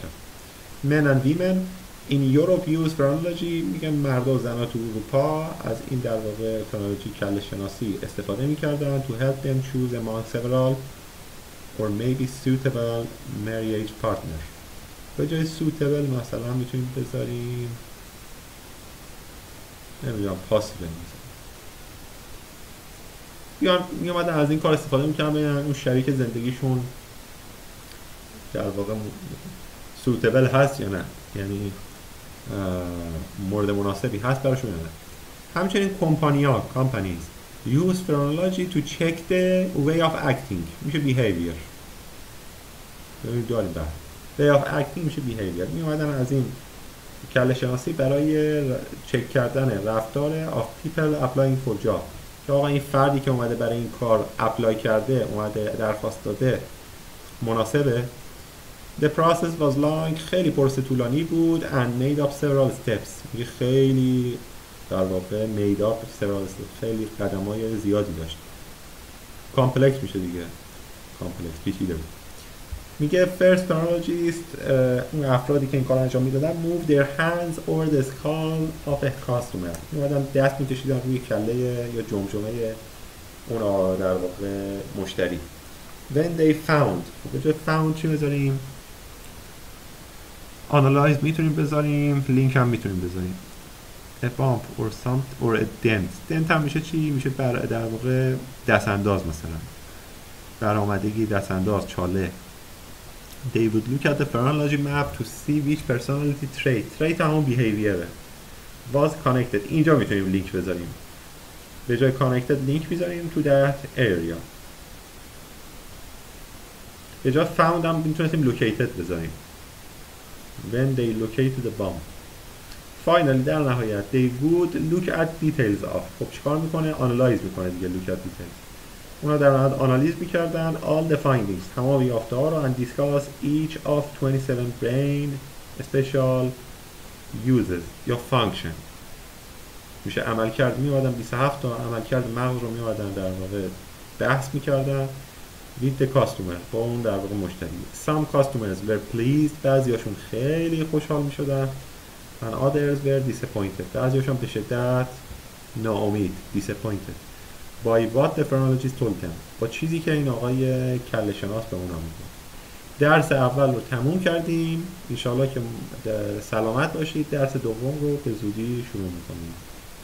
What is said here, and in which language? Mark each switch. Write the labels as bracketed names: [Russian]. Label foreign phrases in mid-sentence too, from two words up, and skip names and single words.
[English] Men and women in Europe use phrenology، [Persian] میگن مرد و زنها تو اروپا از این در واقع فرنولوژی کله شناسی استفاده میکردن [English] to help them choose among several or maybe suitable marriage partner. [Persian] به جای suitable مثلا میتونیم بذاریم نمیدونم possible، بیان میامدن از این کار استفاده میکردن ببینن اون شریک زندگیشون در واقع suitable هست یا نه، یعنی مورد مناسبی هست براشون یا نه. همچنین کمپانی‌ها [English] companies use phrenology to check the way of acting، [Persian] میشه behavior. ببینید داریم [English] way of acting [Persian] میشه behavior. می اومدن از این کله شناسی برای چک کردن رفتار [English] of people applying for job، [Persian] که آقا این فردی که اومده برای این کار اپلای کرده، اومده درخواست داده، مناسبه. [English] The process was long، [Persian] خیلی پروسه طولانی بود [English] and made up several steps، [Persian] میگه خیلی در واقع [English] made up several steps، [Persian] خیلی قدم‌های زیادی داشت. complex میشه دیگه، complex پیچیده بود. [English] میگه first phrenologist، [Persian] اون افرادی که این کار انجام میدادن [English] move their hands over the skull of a customer، [Persian] میومدن دست میکشیدن روی کله یا جمجمه اون در واقع مشتری. [English] when they found، [Persian] به جای found چی بذاریم؟ analyze میتونیم بذاریم، link هم میتونیم بذاریم. [English] a bump or something or a dent [Persian] هم میشه چی؟ میشه در واقع دست انداز، مثلا برآمدگی، دست انداز، چاله. [English] they would look at the phrenology map to see which personality trait همون behavior was connected. [Persian] اینجا میتونیم لینک بذاریم، به جای [English] connected link [Persian] بذاریم [English] to that area. [Persian] به جای found هم میتونیم located بذاریم [English] when they located the bomb. finally [Persian] در نهایت [English] they would look at details of، [Persian] خب چیکار میکنه؟ analyze میکنه دیگه، [English] look at details. [Persian] اونا در نهایت آنالیز میکردن [English] all the findings، [Persian] تمام یافته ها رو [English] and discuss each of 27 brain special uses [Persian] یا function، میشه عمل کرد. میومدن 27 تا عمل کرد مغز رو میومدن در واقع بحث میکردن [English] with the customer، [Persian] با اون در واقع مشتری. [English] some customers were pleased، [Persian] بعضیاشون خیلی خوشحال میشدن [English] and others were disappointed، [Persian] بعضیاشون به شدت ناامید [English] disappointed by what the phrenologist told them، [Persian] با چیزی که این آقای کله شناس به اونا میگه. درس اول رو تموم کردیم، انشالله که سلامت باشید. درس دوم رو به زودی شروع میکنیم.